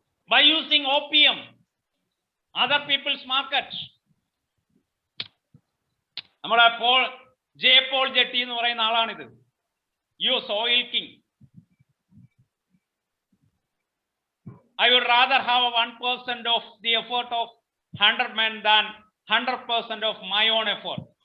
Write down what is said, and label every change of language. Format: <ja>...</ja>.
<en>By using OPM, other people's market.</en> <ml>നമ്മളെ Paul jetty എന്ന് പറയുന്ന ആളാണിത്.</ml> <en>US Oil King. I would rather have 1% of the effort of 100 men than 100% of my own effort.</en>